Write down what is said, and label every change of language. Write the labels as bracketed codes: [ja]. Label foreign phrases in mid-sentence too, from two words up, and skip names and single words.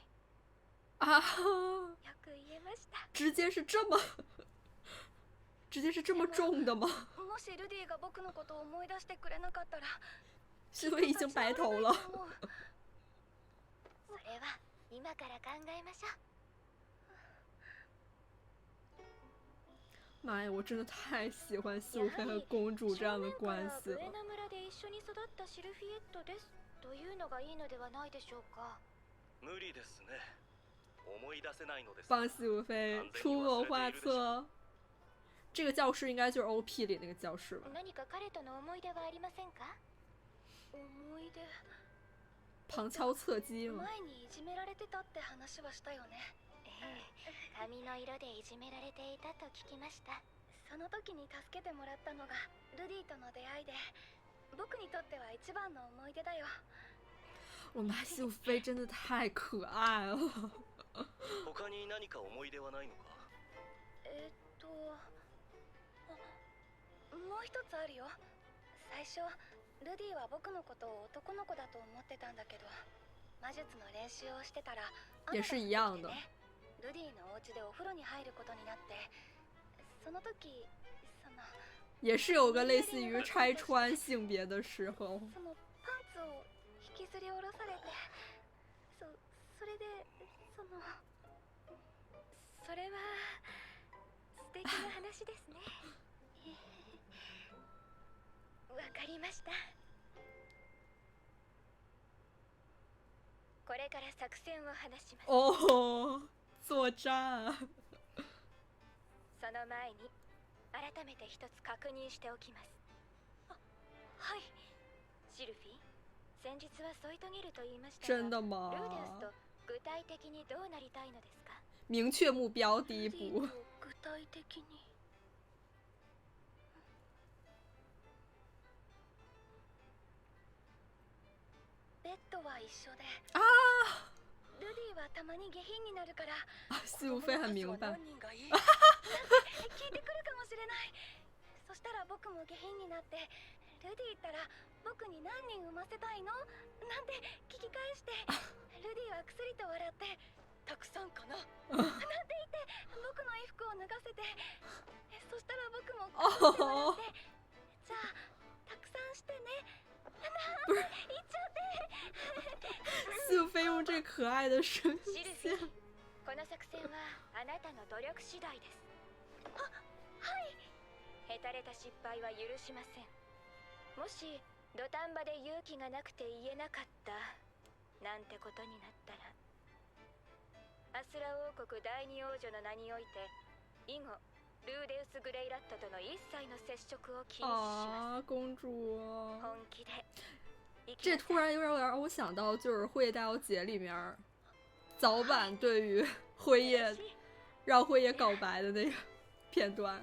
[zh] 啊， [ja] よく言えました。 [zh] 直接是这么，直接是这么重的吗？ [ja] もしルディが僕のことを思い出してくれなかったら、 [zh] 苏菲已经白头了。 [ja] それは今から考えましょう。 [zh] 妈呀，我真的太喜欢苏菲和公主这样的关系了。 [ja] ブエナ村で一緒に育ったシルフィエットですというのがいいのではないでしょうか。無理ですね。思い出せないのです。 [zh] 帮苏菲出谋划策。这个教室应该就是 OP 里那个教室吧？ [ja] 何か彼との思い出はありませんか？思い出 [zh] 旁敲侧击嘛。 [ja] 前にいじめられてたって話はしたよね。髪の色でいじめられていたと聞きました。その時に助けてもらったのがルディとの出会いで、僕にとっては一番の思い出だよ。 [zh] 我们西武飞真的太可爱了。 [ja] 他に何か思い出はないのか？もう一つあるよ。最初ルディは僕のことを男の子だと思ってたんだけど、魔術の練習をしてたら [zh] 也是一样的。 [ja] ルディのお家でお風呂に入ることになって、その時 [zh] 也是有个类似于拆穿性别的时候。 [ja] そのパンツを引きずり下ろされて、それでそれは素敵な話ですね。わかりました。これから作戦を話します。 [zh] 哦，作战。 [ja] その前に改めて一つ確認しておきます。はい。シルフィー、先日は添い遂げると言いましたが、 [zh] 真的吗？ [ja] ルーデウスと具体的にどうなりたいのですか？ [zh] 明确目标第一步。 [ja] 具体的に。ベッドは一緒で。 [zh] 啊！ [ja] ルディはたまに下品になるから。 [zh] 西武飞很明白。 [ja] 聞いてくるかもしれない。そしたら僕も下品になって、ルディったら僕に何人産ませたいの？なんて聞き返して、ルディはくすりと笑って、たくさんかななんて言って僕の衣服を脱がせて、そしたら僕もくすって笑って、じゃあたくさんしてね。 [zh] 不是，西武飞用这可爱的声线。 [ja] この作戦はあなたの努力次第です。はい。へたれた失敗は許しません。もし土壇場で勇気がなくて言えなかったなんてことになったら、アスラ王国第二王女の名において以後ルーデウス・グレイラットとの一切の接触を禁止します。 [zh] 啊，公主啊！ [ja] 本気で。 [zh] 这突然有点让我想到，就是《辉夜大小姐》里面早晚对于辉夜让辉夜告白的那个片段。